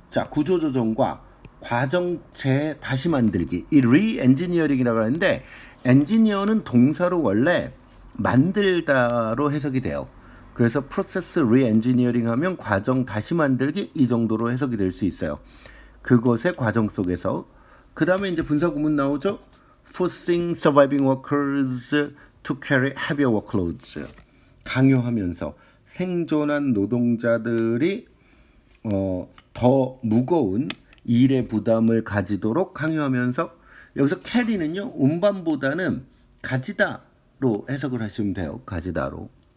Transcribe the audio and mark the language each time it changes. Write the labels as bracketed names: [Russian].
[Korean] 구조조정과 과정 다시 만들기, 이 re-engineering이라고 하는데, 엔지니어는 동사로 원래 만들다로 해석이 돼요. 그래서 process re-engineering 하면 과정 다시 만들기, 이 정도로 해석이 될 수 있어요. 그것의 과정 속에서. 그 다음에 이제 분사구문 나오죠. [English] forcing surviving workers to carry heavier workloads. [Korean] 강요하면서 생존한 노동자들이 더 무거운 일의 부담을 가지도록 강요하면서, 여기서 [English] carry [Korean] 는요, 운반보다는 가지다로 해석을 하시면 돼요. 가지다로.